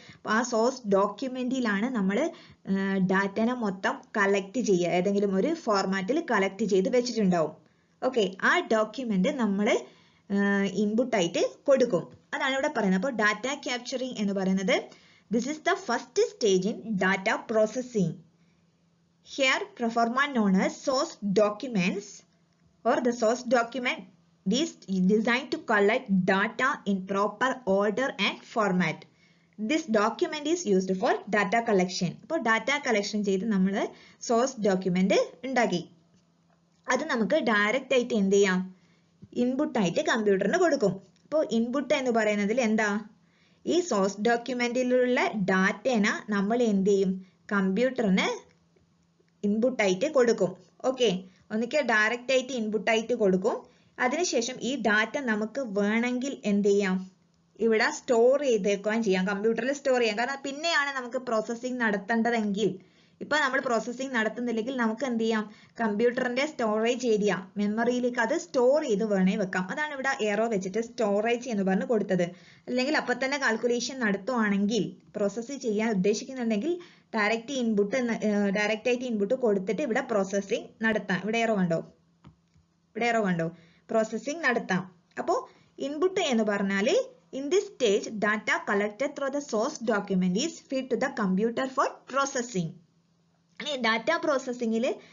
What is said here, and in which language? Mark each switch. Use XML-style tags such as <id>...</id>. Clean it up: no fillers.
<ml>അപ്പോൾ ആ സോഴ്സ് ഡോക്യുമെന്റിലാണ് നമ്മൾ ഡാറ്റനെ മൊത്തം കളക്ട് ചെയ്യുക, ഏതെങ്കിലും ഒരു ഫോർമാറ്റിൽ കളക്ട് ചെയ്ത് വെച്ചിട്ടുണ്ടാവും. ഓക്കെ, ആ ഡോക്യുമെന്റ് നമ്മൾ ഇൻപുട്ടായിട്ട് കൊടുക്കും. അതാണ് ഇവിടെ പറയുന്നത്. അപ്പോൾ ഡാറ്റ ക്യാപ്ചറിങ് എന്ന് പറയുന്നത്</ml> <en>This is the first stage in data processing. Here proforma known as source documents or the source document is designed to collect data in proper order and format. This document is used for data collection.</en> <ml>അപ്പോൾ data collection ചെയ്ത് നമ്മൾ source document ഉണ്ടാക്കി. അത് നമുക്ക് direct ആയിട്ട് എന്ത് ചെയ്യാം, input ആയിട്ട് കമ്പ്യൂട്ടറിന് കൊടുക്കും. അപ്പോൾ ഇൻപുട്ട് എന്ന് പറയുന്നതിൽ എന്താ, ഈ സോഴ്സ് ഡോക്യുമെന്റിലുള്ള ഡാറ്റേനെ നമ്മൾ എന്ത് ചെയ്യും, കമ്പ്യൂട്ടറിന് ഇൻപുട്ട് ആയിട്ട് കൊടുക്കും. ഓക്കെ, ഒന്നിക്കൽ ഡയറക്റ്റ് ആയിട്ട് ഇൻപുട്ട് ആയിട്ട് കൊടുക്കും. അതിനുശേഷം ഈ ഡാറ്റ നമുക്ക് വേണമെങ്കിൽ എന്ത് ചെയ്യാം, ഇവിടെ സ്റ്റോർ ചെയ്തേക്കാൻ ചെയ്യാം, കമ്പ്യൂട്ടറിൽ സ്റ്റോർ ചെയ്യാം. കാരണം പിന്നെയാണ് നമുക്ക് പ്രോസസ്സിംഗ് നടത്തേണ്ടതെങ്കിൽ, ഇപ്പൊ നമ്മൾ പ്രോസസ്സിംഗ് നടത്തുന്നില്ലെങ്കിൽ നമുക്ക് എന്ത് ചെയ്യാം, കമ്പ്യൂട്ടറിന്റെ സ്റ്റോറേജ് ഏരിയ മെമ്മറിയിലേക്ക് അത് സ്റ്റോർ ചെയ്ത് വേണേ വെക്കാം. അതാണ് ഇവിടെ എറോ വെച്ചിട്ട് സ്റ്റോറേജ് എന്ന് പറഞ്ഞ് കൊടുത്തത്. അല്ലെങ്കിൽ അപ്പൊ തന്നെ കാൽക്കുലേഷൻ നടത്തുവാണെങ്കിൽ, പ്രോസസ്സ് ചെയ്യാൻ ഉദ്ദേശിക്കുന്നുണ്ടെങ്കിൽ ഡയറക്റ്റ് ആയിട്ട് ഇൻപുട്ട് കൊടുത്തിട്ട് ഇവിടെ പ്രോസസ്സിംഗ് നടത്താം. ഇവിടെ എറോ കണ്ടോ, പ്രോസസ്സിംഗ് നടത്താം. അപ്പോൾ ഇൻപുട്ട് എന്ന് പറഞ്ഞാല്</ml> <en>in this stage data collected through the source document is fed to the computer for processing.</en> <ml>Data പ്രോസസ്സിംഗിൽ</ml>